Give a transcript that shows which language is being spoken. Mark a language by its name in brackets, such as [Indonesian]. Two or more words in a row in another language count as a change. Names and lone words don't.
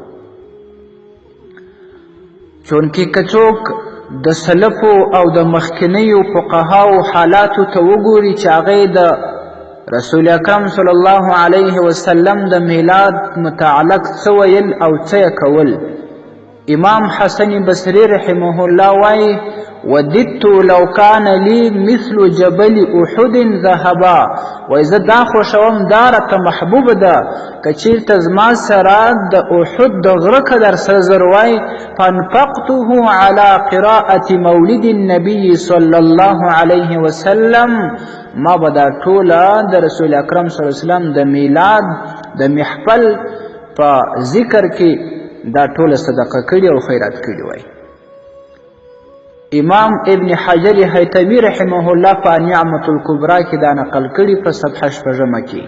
[Pashto] چونکې که څوک د سلفو او د مخکینیو فقهاو حالاتو ته وګوري چې هغې د رسول اکرم صلی الله علیه وسلم د میلاد متعلق څه ویل او څه یې کول. امام حسن بصري رحمه الله وایي: [Arabic] وددت لو كان لي مثل جبل احد ذهبا. [Pashto] وای زه دا خوښوم، دا راته محبوبه ده که چیرته زما سره د احد د غره قدر سره زر وای، [Arabic] فانفقته على قراءة مولد النبي صلی الله علیه وسلم، [Pashto] ما به دا ټوله د رسول اکرم صلی الله علیه وسلم د میلاد د محفل په ذکر کې دا ټوله صدقه کړي او خیرات کړي وای. امام ابن حجر حیتمی رحمه الله په نعمت الکبرى کې دا نقل کړي په صفحه 6 کې.